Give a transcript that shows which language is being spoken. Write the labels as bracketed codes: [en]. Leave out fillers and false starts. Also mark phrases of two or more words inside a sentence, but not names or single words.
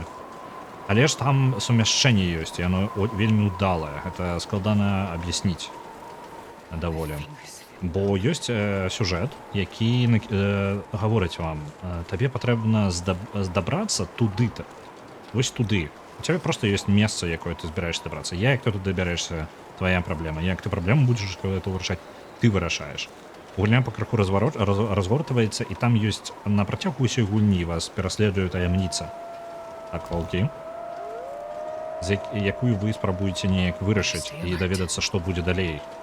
[be] Але ж там сумяшчэнне ёсць, і яно вельмі ўдалае. Гэта складана аб'ясніць даволі. Бо ёсць сюжэт, які гаворыць вам, табе патрэбна дабрацца туды-то. Вось туды. [ru] У тебя просто есть место, [be] якое ты збираешься добраться. Як ты тут доберешься, твоя праблема. Як ты праблему [ru] будешь это [be] вырашаць, ты вырашаеш. Гульня па крыху разгортваецца, і там ёсць на працягу ўсёй гульні вас пераследуе таямніца. Так, ваўкі. Якую вы спрабуеце неяк вырашыць і даведацца, што будзе далей.